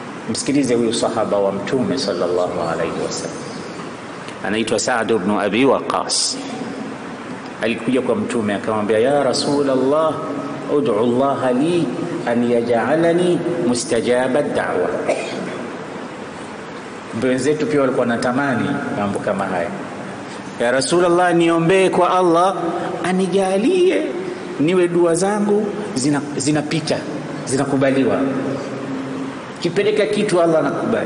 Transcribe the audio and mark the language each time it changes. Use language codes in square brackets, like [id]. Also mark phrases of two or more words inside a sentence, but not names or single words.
[sw] Msikilize huyu sahaba wa Mtume [ar] sallallahu alayhi wasallam, [sw] anaitwa Sa'd ibn Abi Waqqas. Alikuja kwa Mtume akamwambia, [ar] ya Rasulullah, ud'u Allah li an yaj'alani mustajaba ad-da'wa. [sw] Wenzetu pia walikuwa wanatamani mambo kama haya. Ya Rasulullah, niombee kwa Allah anijalie niwe dua zangu zinapita, zinakubaliwa. Kipeleka kitu Allah anakubali.